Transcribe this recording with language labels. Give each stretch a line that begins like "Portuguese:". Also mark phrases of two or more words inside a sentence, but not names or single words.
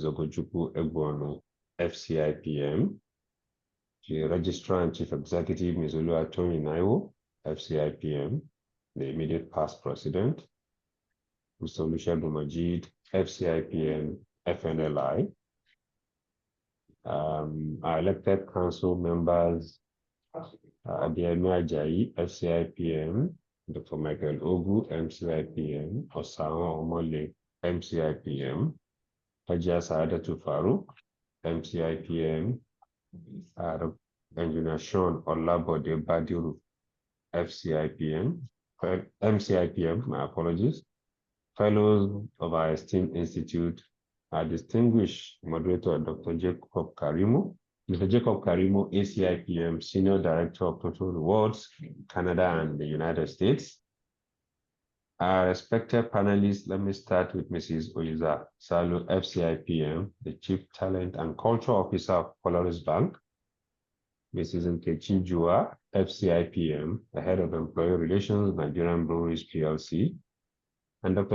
English: Ogochukwu Egbono, FCIPM, the Registrar and Chief Executive, Ms. Oluwatoyin Naiwo, FCIPM, the immediate past President, Mr. Olusegun Majid, FCIPM, FNLI, our elected council members, Adeyemi Ajayi, FCIPM, Dr. Michael Ogu, MCIPM, Osahan Omole, MCIPM, Hajia Saadatu Farouk, MCIPM, Engineer Sean Olabode Badiru, FCIPM, MCIPM, my apologies, fellows of our esteemed institute, our distinguished moderator, Dr. Jacob Karimu, Mr. Jacob Karimu, ACIPM, Senior Director of Total Rewards, Canada and the United States. Our respected panelists, let me start with Mrs. Oyiza Salu, FCIPM, the Chief Talent and Culture Officer of Polaris Bank, Mrs. Nkechi Jua, FCIPM, the Head of Employee Relations, Nigerian Breweries PLC, and Dr.